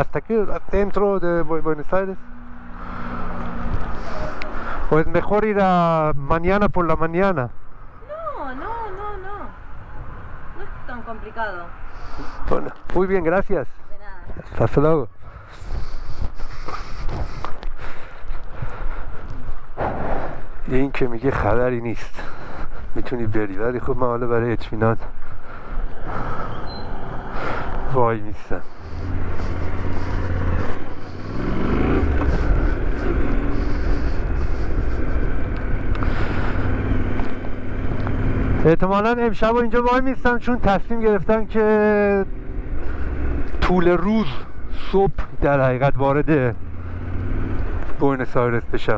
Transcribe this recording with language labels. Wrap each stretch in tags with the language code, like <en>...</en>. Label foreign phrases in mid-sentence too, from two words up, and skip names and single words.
<es>¿Hasta qué? ¿Dentro de Buenos Aires? ¿O es mejor ir mañana por la mañana? No. No es tan complicado. Bueno, muy bien, gracias. De nada. Hasta luego.</es> <fa>این که میگه خبری نیست میتونی بری، ولی خب من حالا برای اطمینان وای میستم. احتمالا امشب اینجا وای میستم چون تصمیم گرفتم که طول روز صبح در حقیقت وارد بوئنوس آیرس بشم.</fa>